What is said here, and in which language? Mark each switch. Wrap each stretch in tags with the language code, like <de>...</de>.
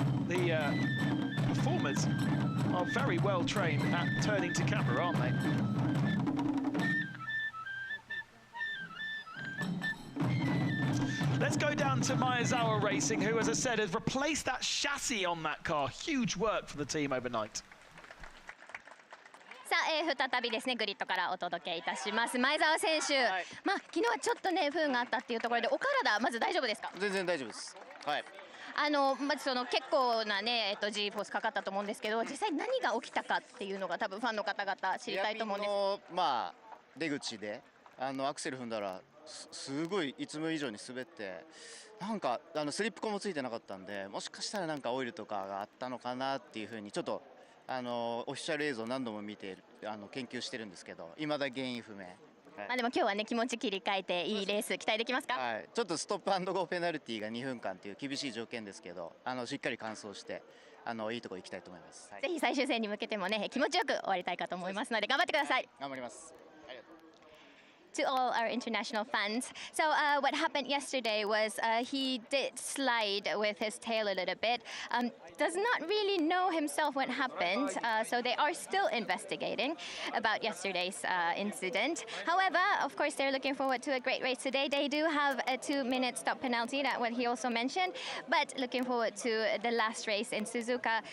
<en>Performers are very well trained at turning to camera, aren't they? Let's go down to Maezawa Racing, who, as I said, has replaced that chassis on that car. Huge work for the team overnight.</en> <ja>さあ、再びですねグリッドからお届けいたします。前澤選手、まあ昨日はちょっとね不運があったっていうところで、お体まず大丈夫ですか？全然大丈夫です。はい。まずその結構なねG フォースかかったと思うんですけど、実際何が起きたかっていうのが多分ファンの方々知りたいと思うんです。まあ出口でアクセル踏んだらすごいいつも以上に滑って、なんかスリップコもついてなかったんで、もしかしたらなんかオイルとかがあったのかなっていう風にちょっとオフィシャル映像何度も見て研究してるんですけど、未だ原因不明。まあでも今日はね気持ち切り替えていいレース期待できますか？はい、ちょっとストップ&ゴーペナルティーが2分間という厳しい条件ですけど、しっかり完走していいところ行きたいと思います。はい、ぜひ最終戦に向けてもね気持ちよく終わりたいかと思いますので頑張ってください。頑張ります。ありがとう。</ja> <en>to all our international fans. So what happened yesterday was he did slide with his tail a little bit. Does not really know himself what happened, so they are still investigating about yesterday's incident. However, of course, they're looking forward to a great race today. They do have a 2-minute stop penalty, that what he also mentioned, but looking forward to the last race in Suzuka.</en>